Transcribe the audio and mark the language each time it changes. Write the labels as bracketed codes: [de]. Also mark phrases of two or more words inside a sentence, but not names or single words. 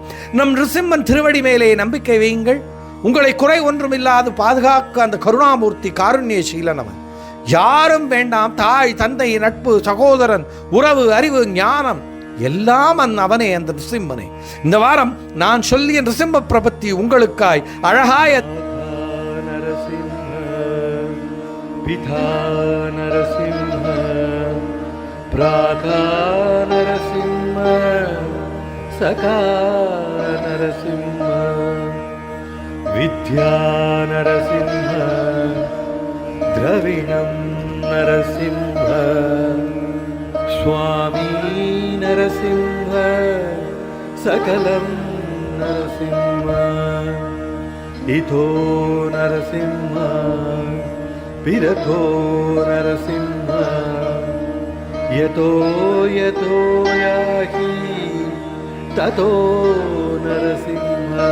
[ta] நம் நரசிம்மன் திருவடி மேலே நம்பிக்கை வையுங்கள். உங்களை குறை ஒன்றுமில்லாது பாதுகாக்க அந்த கருணாமூர்த்தி, காருண்ய சீலனவன். யாரும் வேண்டாம். தாய், தந்தை, நட்பு, சகோதரன், உறவு, அறிவு, ஞானம் எல்லாம் அவனே, அந்த நிருசிம்மனே. இந்த வாரம் நான் சொல்லிய நிருசிம்ம பிரபத்தி உங்களுக்காய் அழகாய [sa] पिता नरसिंह, भ्राता नरसिंह, सखा नरसिंह, विद्या नरसिंह, द्रविणं नरसिंह, स्वामी नरसिंह, सकलं नरसिंह, इतो नरसिंह, पिरतो नरसिंह, यतो यतो याहि ततो नरसिंह,